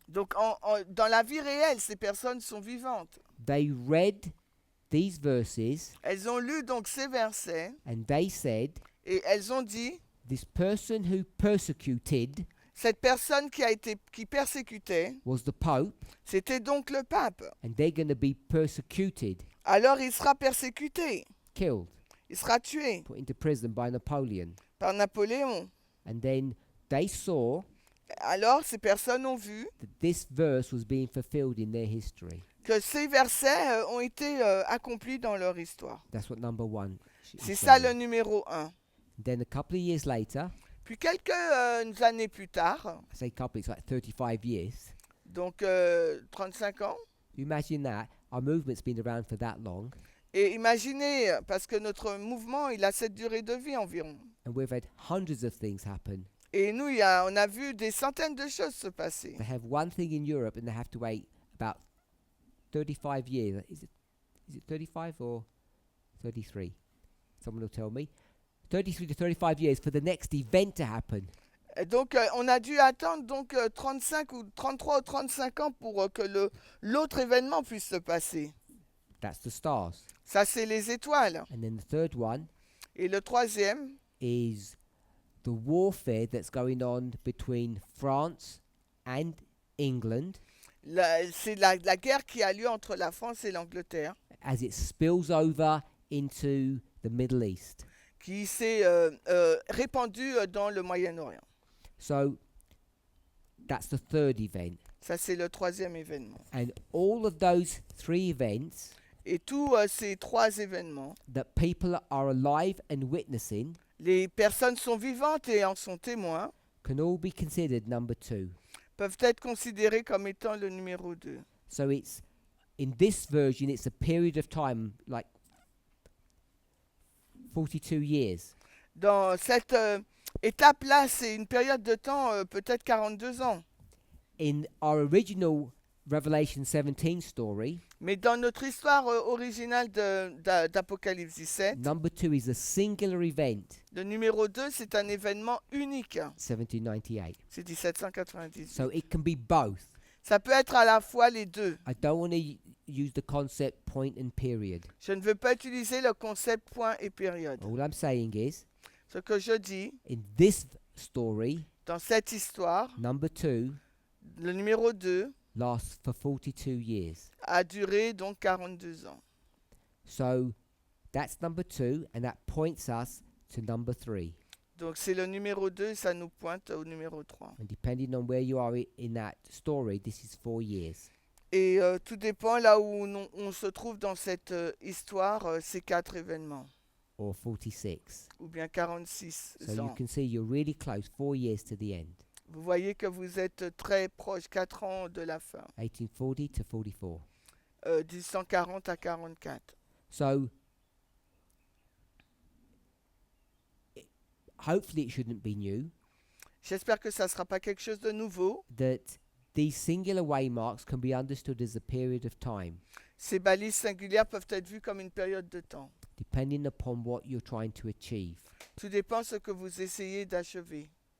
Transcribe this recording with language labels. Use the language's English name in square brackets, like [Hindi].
[French] donc dans la vie réelle, ces personnes sont vivantes. [English] they read these verses [French] Elles ont lu donc ces versets [English] and they said, [French] et elles ont dit, [English] this person who persecuted [French] cette personne qui persécutait, [English] was the Pope, [French] c'était donc le pape. [English] and they're going to be persecuted, [French] Alors il sera persécuté, [English] killed, [French] il sera tué [English] put into prison by Napoleon. [French] par Napoléon. [English] And then they saw [French] Alors ces personnes ont vu [English] that this verse was being fulfilled in their history. [French] que ces versets ont été accomplis dans leur histoire. [English] That's what number 1 [French] C'est [English] is [French] ça [English] saying. [French] le numéro 1. [English] Then a couple of years later, [French] Puis quelques années plus tard, [English] I say couple, it's like 35 years. [French] donc 35 ans, [English] You imagine that. Our movement's been around for that long, [French] et imaginez, parce que notre mouvement, il a cette durée de vie environ. [English] and we've had hundreds of things happen. [French] Et nous, on a vu des centaines de choses se passer. [English] They have one thing in Europe, and they have to wait about 35 years. Is it 35 or 33? Someone will tell me. 33 to 35 years for the next event to happen. [French] Et donc, on a dû attendre donc 35 ou 33 ou 35 ans pour que l'autre événement puisse se passer. [English] That's the stars. [French] Ça, c'est les étoiles. [English] And then the third one [French] Et le troisième, [English] is the warfare that's going on between France and England [French] C'est la guerre qui a lieu entre la France et l'Angleterre, [English] as it spills over into the Middle East. [French] qui s'est répandue dans le Moyen-Orient. [English] So that's the third event. [French] Ça, c'est le troisième événement. [English] And all of those three events [French] Et tous ces trois événements, [English] that people are alive and witnessing [French] les personnes sont vivantes et en sont témoins, [English] can all be considered number 2. [French] peuvent être considérés comme étant le numéro 2. [English] So it's in this version it's a period of time like 42 years. [French] Dans cette étape-là, c'est une période de temps, peut-être 42 ans. [English] In our original Revelation 17 story, [French] Mais dans notre histoire originale d'Apocalypse 17, [English] number 2 is a singular event, [French] le numéro 2, c'est un événement unique. [English] 1798. [French] C'est 1798. [English] So it can be both. [French] Ça peut être à la fois les deux. [English] I don't want to use the concept point and period. [French] Je ne veux pas utiliser le concept point et période. [English] All I'm saying is, [French] Ce que je dis, [English] in this story, [French] dans cette histoire, [English] number 2 [French] le numéro 2 [English] lasts for 42 years. [French] a duré donc 42 ans. [English] So that's number 2, and that points us to number 3. [French] Donc c'est le numéro 2 et ça nous pointe au numéro 3. [English] And depending on where you are in that story, this is 4 years. [French] Et tout dépend là où on se trouve dans cette histoire, ces 4 événements, [English] Or 46. [French] ou bien 46 [English] So you [French] ans. [English] can see you're really close, 4 years to the end. [French] Vous voyez que vous êtes très proche, 4 ans de la fin, [English] 1840 to 44. [French] 1840 à 44. [English] So hopefully it shouldn't be new [French] J'espère que ça ne sera pas quelque chose de nouveau. [English] that these singular waymarks can be understood as a period of time, [French] Ces balises singulières peuvent être vues comme une période de temps. [English] depending upon what you're trying to achieve. [French] Tout dépend de ce que vous essayez d'achever.